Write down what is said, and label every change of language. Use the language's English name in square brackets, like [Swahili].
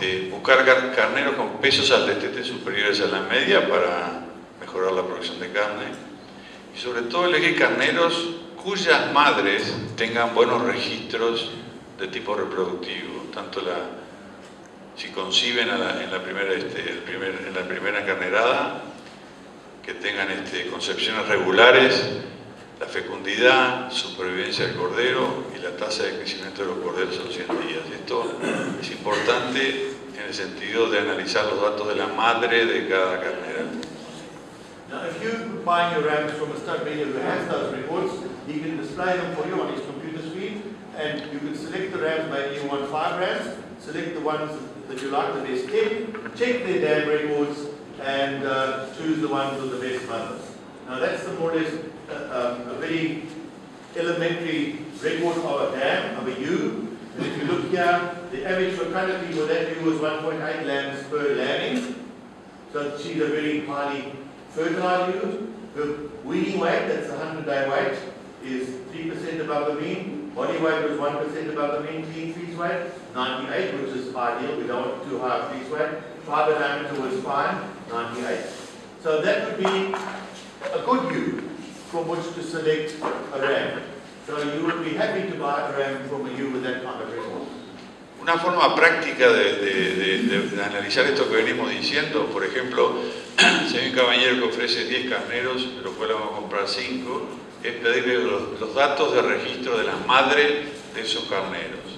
[Spanish] Buscar carneros con pesos al destete superiores a la media para mejorar la producción de carne, y sobre todo elegir carneros cuyas madres tengan buenos registros de tipo reproductivo, tanto si conciben en la primera carnerada, que tengan concepciones regulares, la fecundidad, supervivencia del cordero y la tasa de crecimiento de los corderos a los 100 días. Esto es importante en el sentido de analizar los datos de la madre de cada carnera. [English] Now, if you buy your rams from a stud breeder who has those reports, he can display them for you on his computer screen, and you can select the rams. Maybe you want 5 rams, select the ones that you like, the best 10, check their dam records, and choose the ones with the best mothers. Now, that's more or less a very elementary record of a dam, of a ewe. And if you look here, the average fertility for that ewe was 1.8 lambs per lambing. So she's a very highly fertile ewe. Her weaning weight, that's the 100-day weight, is 3% above the mean. Body weight was 1% above the mean. Clean fleece weight, 98, which is ideal. We don't want too high a fleece weight. Fiber diameter was fine, 98. So that would be a good ewe from which to select a ram. So you would be happy to buy a ram from a ewe with that kind of record. [Spanish] Una forma práctica de analizar esto que venimos diciendo, por ejemplo, si hay un caballero que ofrece 10 carneros, de los cuales vamos a comprar 5, es pedirle los datos de registro de la madre de esos carneros.